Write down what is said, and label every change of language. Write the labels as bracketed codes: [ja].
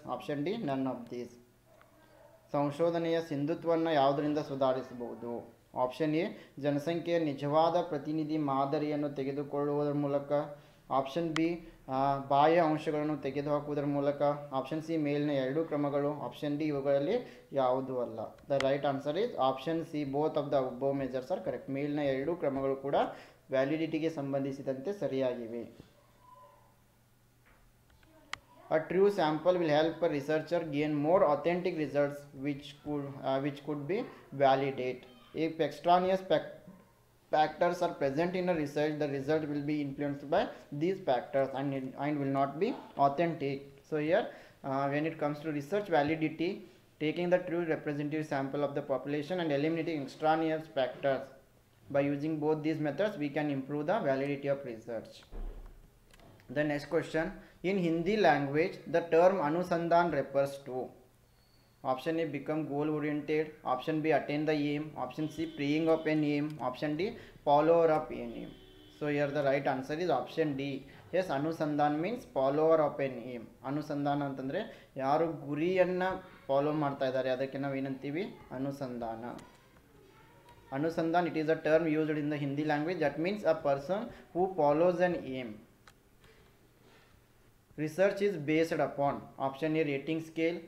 [en] Option D, none of these. [kn] ಸಂಶೋಧನೆಯ ಸಿಂಧುತ್ವವನ್ನು ಯಾವುದರಿಂದ ಸುಧಾರಿಸಬಹುದು? ಆಪ್ಷನ್ ಎ, ಜನಸಂಖ್ಯೆಯ ನಿಜವಾದ ಪ್ರತಿನಿಧಿ ಮಾದರಿಯನ್ನು ತೆಗೆದುಕೊಳ್ಳುವುದರ ಮೂಲಕ. ಆಪ್ಷನ್ ಬಿ, ಬಾಹ್ಯ ಅಂಶಗಳನ್ನು ತೆಗೆದುಹಾಕುವುದರ ಮೂಲಕ. ಆಪ್ಷನ್ ಸಿ, ಮೇಲಿನ 2 ಕ್ರಮಗಳು. ಆಪ್ಷನ್ ಡಿ, ಇವುಗಳಲ್ಲಿ ಯಾವುದೂ ಅಲ್ಲ. [en] The right answer is option C, both of the above measures are correct. [kn] ಮೇಲಿನ 2 ಕ್ರಮಗಳು ಕೂಡ ವ್ಯಾಲಿಡಿಟಿಗೆ ಸಂಬಂಧಿಸಿದಂತೆ ಸರಿಯಾಗಿವೆ. [en] A true sample will help a researcher gain more authentic results which could be validate. If extraneous factors are present in a research, the result will be influenced by these factors and will not be authentic. So here when it comes to research validity, taking the true representative sample of the population and eliminating extraneous factors, by using both these methods we can improve the validity of research. The next question, in Hindi language the term Anusandhan refers to, Option A, become goal oriented. Option B, attain the aim. Option C, preying of an aim. Option D, follower of an aim. So here the right answer is option D. [kn] Yes, ಅನುಸಂಧಾನ [en] Means follower of an aim. [kn] ಅನುಸಂಧಾನ ಅಂತಂದರೆ ಯಾರು ಗುರಿಯನ್ನು follow ಮಾಡ್ತಾ ಇದ್ದಾರೆ ಅದಕ್ಕೆ ನಾವು ಏನಂತೀವಿ, ಅನುಸಂಧಾನ. [en] ಅನುಸಂಧಾನ್, it is a term used in the Hindi language that means a person who follows an aim. Research is based upon option A, rating scale.